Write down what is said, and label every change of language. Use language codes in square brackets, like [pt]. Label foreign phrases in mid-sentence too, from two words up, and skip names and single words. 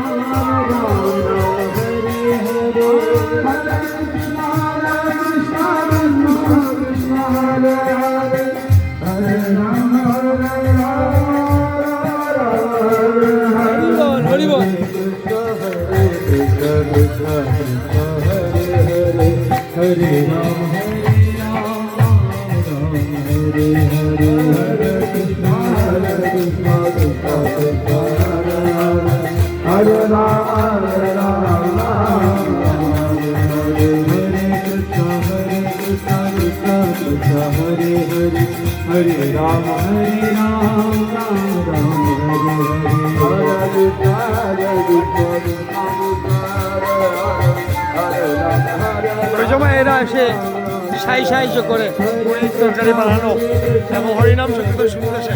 [bn] হরিবল [sa] हरे राम हरे राम हरे कृष्ण कृष्ण कृष्ण हरे हरे हरे राम हरे राम हरे कृष्ण कृष्ण कृष्ण हरे हरे हरे राम हरे राम राम हरे हरे हरे कृष्ण [bn] ওই সময় এরা এসে সাহায্য করে পনির তরকারি বানানো এবং হরিনাম সংকীর্তন শুনতেছে।